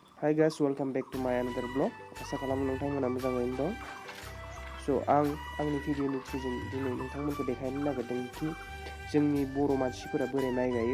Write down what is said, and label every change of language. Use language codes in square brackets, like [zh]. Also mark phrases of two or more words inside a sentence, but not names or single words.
[en] Hi guys, welcome back to my another vlog. [brx] आसा खालामो नोंथांमोना मोजाङैनो दं। आंनि भिडिअनि थ्रुजों दिनै नोंथांमोनखौ देखायनो नागिरदों कि जोंनि बर' मानसिफोरा बोरै माइ गायो।